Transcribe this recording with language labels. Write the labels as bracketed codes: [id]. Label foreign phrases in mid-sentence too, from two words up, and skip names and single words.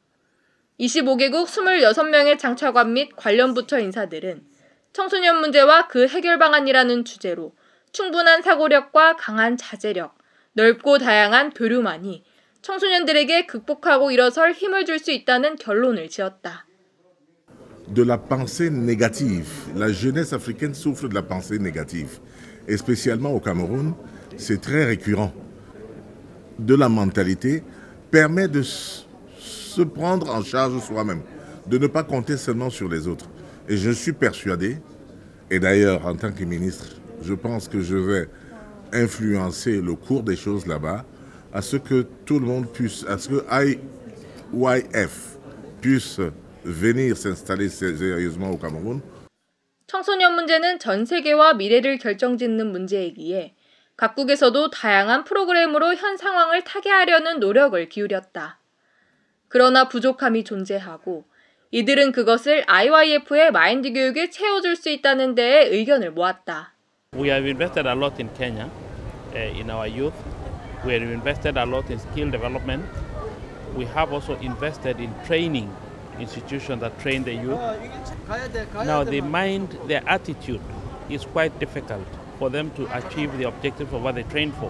[ko] 25개국 26명의 장차관 및 관련 부처 인사들은 청소년 문제와 그 해결 방안이라는 주제로 충분한 사고력과 강한 자제력, 넓고 다양한 교류만이 청소년들에게 극복하고 일어설 힘을 줄 수 있다는 결론을 지었다. [fr] De la pensée négative. La jeunesse africaine souffre de la pensée négative. Et spécialement au Cameroun, c'est très récurrent. De la mentalité permet de se prendre en charge soi-même, de ne pas compter seulement sur les autres. Et je suis persuadé, et d'ailleurs en tant que ministre, je pense que je vais influencer le cours des choses là-bas, à ce que tout le monde puisse, à ce que IYF puisse venir s'installer sérieusement au Cameroun. [ko] 청소년 문제는 전 세계와 미래를 결정짓는 문제이기에 각국에서도 다양한 프로그램으로 현 상황을 타개하려는 노력을 기울였다. 그러나 부족함이 존재하고 이들은 그것을 IYF의 마인드 교육에 채워줄 수 있다는 데에 의견을 모았다. [en] We have invested a lot in Kenya, in our youth. We have invested a lot in skill development. We have also invested in training institutions that train the youth. Now their attitude is quite difficult for them to achieve the objectives of what they train for.